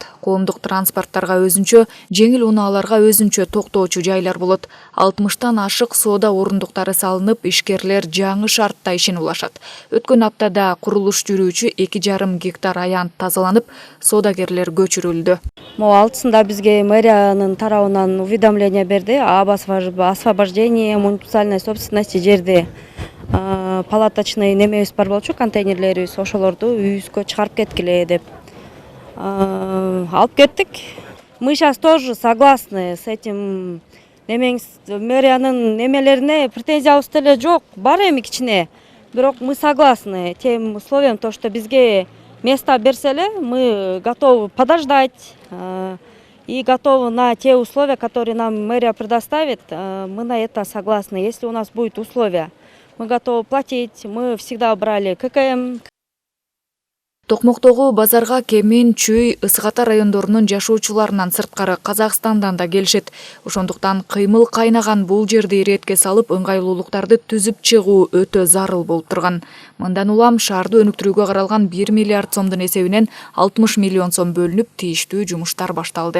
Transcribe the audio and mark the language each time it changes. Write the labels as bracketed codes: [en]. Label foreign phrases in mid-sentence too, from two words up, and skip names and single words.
[ky] Коомдук транспорттарга өзүнчө, жеңил унааларга өзүнчө токтоочу жайлар болот. 60тан ашык соода орундуктары салынып, ишкерлер жаңы шартта ишин улашат. Өткөн аптада курулуш жүрүүчү 2,5 гектар аянт тазаланып, соодагерлер көчүрүлдү. Могу алтысында бизге мэриянын тарабынан уведомление берди [ru] об освобождении муниципальной собственности [ky] жерди. Палаточный немебиз бар болчу, контейнерлерибиз, ошолорду үйүбүзгө чыгарып кеткиле деп алып кеттик. [ru] Мы сейчас тоже согласны с этим. [ky] Мэриянын немелерине претензиябыз деле жок, бар эми кичине. [ru] Бирок мы согласны тем условиям, то что [ky] бизге место берселе, [ru] мы готовы подождать и готовы на те условия, которые нам мэрия предоставит. Мы на это согласны. Если у нас будут условия, мы готовы платить, мы всегда брали ККМ. [ky] Токмоктогу базарга Кемен, Чүй, Ысык-Ата райондорунун жашоочуларынан сырткары Казакстандан да келишет. Ошондуктан кыймыл кайнаган бул жерди иретке салып, ыңгайлуулуктарды түзүп чыгуу өтө зарыл болуп турган. Мындан улам шаарды өнүктүрүүгө каралган 1 миллиард сомдун эсебинен 60 миллион сом бөлүнүп, тийиштүү жумуштар башталды.